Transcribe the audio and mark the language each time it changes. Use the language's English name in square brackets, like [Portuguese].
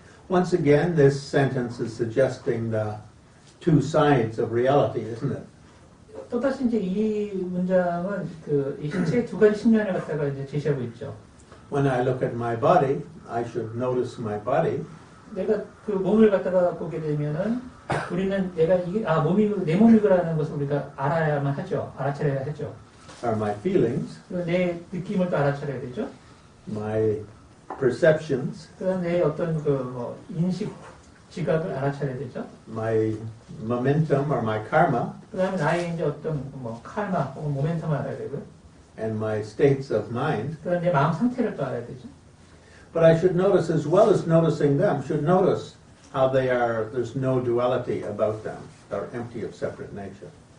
[English] Once again, this sentence is suggesting the 2 sides of reality, isn't it? [Korean] 또다시 이제 이 문장은 이 신체의 2가지 측면을 갖다가 이제 제시하고 있죠. [English] When I look at my body, I should notice my body. [Korean] 내가 그 몸을 갖다가 보게 되면은 우리는 내가 이게 내 몸이라는 것을 우리가 알아야만 하죠. 알아차려야 하죠. [English] Are my feelings, [Korean] 내 느낌을 또 알아차려야 되죠. [English] my perceptions, [Korean] 그다음 내 어떤 인식, 지각을 알아차려야 되죠. [English] my momentum or my karma, [Korean] 그다음에 나의 이제 어떤 칼마 혹은 모멘텀을 알아야 되고요. [English] and my states of mind. [Korean] 그다음 내 마음 상태를 또 알아야 되죠. [English] But I should notice, as well as noticing them, should notice how they are, there's no duality about them. They're empty of separate nature.